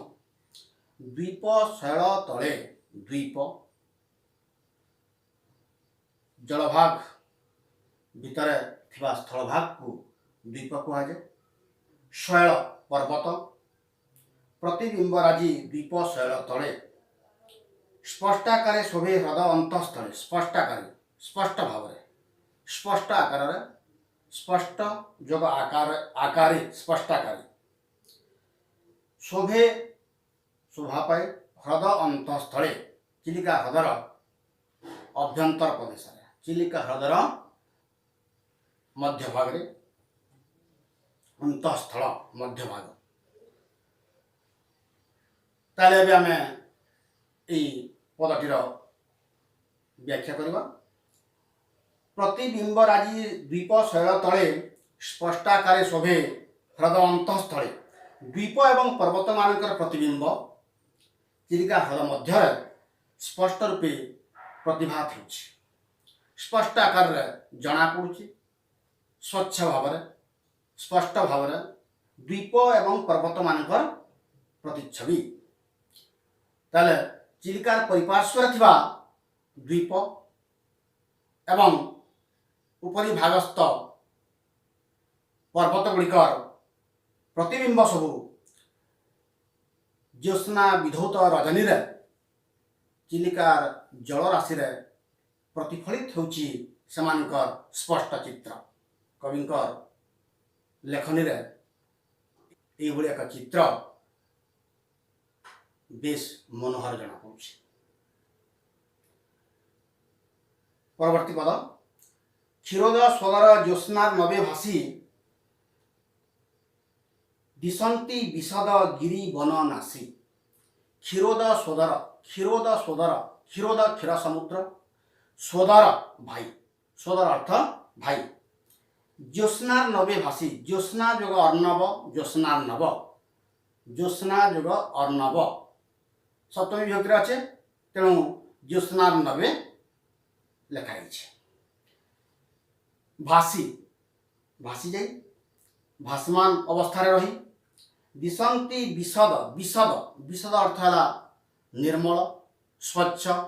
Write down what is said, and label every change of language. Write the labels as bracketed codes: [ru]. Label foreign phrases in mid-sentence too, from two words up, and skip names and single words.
[or] ଦ୍ୱୀପ ଶୈଳ ତଳେ, ଦ୍ୱୀପ ଜଳଭାଗ ଭିତର ଥିବା ସ୍ଥଳଭାଗ କୁ ଦ୍ୱୀପ କହନ୍ତି। ଶୈଳ ପର୍ବତ, ପ୍ରତିବିମ୍ବ ରାଜି ଦ୍ୱୀପ ଶୈଳ ତଳେ ସ୍ପଷ୍ଟାକାର ଶୋଭେ ହ୍ରଦ ଅନ୍ତସ୍ଥଳେ। ସ୍ପଷ୍ଟାକାର ସ୍ପଷ୍ଟ ଭାବ, ସ୍ପଷ୍ଟ ଆକାର, ସ୍ପଷ୍ଟ ଯୋଗ ଆକାର ଆକାରେ ସ୍ପଷ୍ଟାକାର ଶୋଭେ ଶୋଭା ପାଏ ହ୍ରଦ ଅନ୍ତସ୍ଥଳେ। ଚିଲିକା ହ୍ରଦର ଅଭ୍ୟନ୍ତର ପ୍ରଦେଶ, ଚିଲିକା ହ୍ରଦର ମଧ୍ୟ ଭାଗ ରେ ଅନ୍ତସ୍ଥଳ ମଧ୍ୟ ଭାଗ। ତାହାଲେ ବି ଆମେ ଏଇ ପଦଟିର ବ୍ୟାଖ୍ୟା କରିବା। ପ୍ରତିବିମ୍ବ ରାଜି ଦ୍ୱୀପ ଶୈଳ ତଳେ ସ୍ପଷ୍ଟାକାର ଶୋଭେ ହ୍ରଦ ଅନ୍ତସ୍ଥଳେ। ଦ୍ୱୀପ ଏବଂ ପର୍ବତ ମାନଙ୍କର ପ୍ରତିବିମ୍ବ ଚିଲିକା ହ୍ରଦ ମଧ୍ୟ ସ୍ପଷ୍ଟ ରୂପେ ପ୍ରତିଭାତ ହେଉଛି। ସ୍ପଷ୍ଟ ଆକାର ଜଣା ପଡ଼ୁଛି, ସ୍ୱଚ୍ଛ ଭାବ ସ୍ପଷ୍ଟ ଭାବ ଦ୍ୱୀପ ଏବଂ ପର୍ବତ ମାନଙ୍କର ପ୍ରତିଚ୍ଛବି। ତାହାଲେ ଚିଲିକାର ପରିପାର୍ଶ୍ୱ ଥିବା ଦ୍ୱୀପ ଏବଂ ଉପରି ଭାଗସ୍ଥ ପର୍ବତ ଗୁଡ଼ିକର ପ୍ରତିବିମ୍ବ ସବୁ ଜ୍ୟୋତ୍ସ୍ନା ବିଧୌତ ରଜନୀ ରେ ଚିଲିକାର ଜଳରାଶି ରେ ପ୍ରତିଫଳିତ ହେଉଛି ସେମାନଙ୍କର ସ୍ପଷ୍ଟ ଚିତ୍ର। କବିଙ୍କର ଲେଖନୀ ରେ ଏଇ ଭଳି ଏକ ଚିତ୍ର ବେଶ ମନୋହର ଜଣା ପଡ଼ୁଛି। ପରବର୍ତ୍ତୀ ପଦ କ୍ଷୀରୋଦ ସୋଦର ଜ୍ୟୋତ୍ସ୍ନାର ନବେ ଭାସି ଦିଶନ୍ତି ବିଶଦ ଗିରି ବନ ନାସି। କ୍ଷୀରୋଦ ସୋଦର, କ୍ଷୀରୋଦ ସୋଦର, କ୍ଷୀରୋଦ କ୍ଷୀର ସମୁଦ୍ର, ସୋଦର ଭାଇ, ସୋଦର ଅର୍ଥ ଭାଇ। ଜ୍ୟୋତ୍ସ୍ନାର ନବେ ଭାସି, ଜ୍ୟୋତ୍ସ୍ନା ଯୋଗ ଅର୍ଣ୍ଣବ, ଜ୍ୟୋତ୍ସ୍ନାର ନବ, ଜ୍ୟୋତ୍ସ୍ନା ଯୋଗ ଅର୍ଣ୍ଣବ ସପ୍ତମୀ ବିଭକ୍ତି ଅଛି, ତେଣୁ ଜ୍ୟୋତ୍ସ୍ନାର ନବେ ଲେଖାଯାଇ। ଭାସି, ଭାସି ଯାଇ ଭାସମାନ ଅବସ୍ଥା ରହି। ଦିଶନ୍ତି ବିଶଦ, ବିଶଦ, ବିଶଦ ଅର୍ଥ ହେଉଛି ନିର୍ମଳ ସ୍ୱଚ୍ଛ।